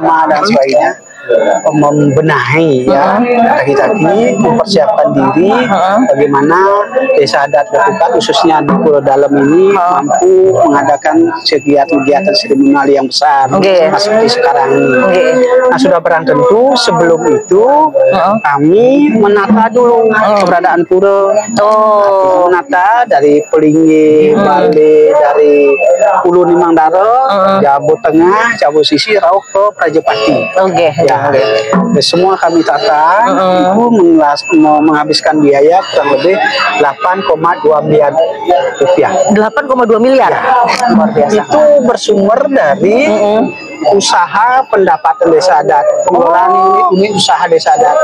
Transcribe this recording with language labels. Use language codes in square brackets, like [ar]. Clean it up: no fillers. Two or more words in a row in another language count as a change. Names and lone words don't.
[id] dan sebagainya, membenahi ya kaki-kaki, mempersiapkan diri bagaimana desa adat Betukat khususnya di Pulau Dalam ini mampu mengadakan kegiatan seremonial yang besar seperti sekarang ini. Nah, sudah barang tentu sebelum itu kami menata dulu keberadaan pura. Menata dari Pelinggi, Bali, dari Ulu Nimangdara, Jabu Tengah, Jabu Sisi, Rauh ke Prajepati. Semua kami tata, itu menghabiskan biaya kurang lebih 8,2 miliar rupiah. 8,2 miliar? Luar biasa. Itu bersumber dari usaha pendapatan desa adat, pengelolaan unit usaha desa adat.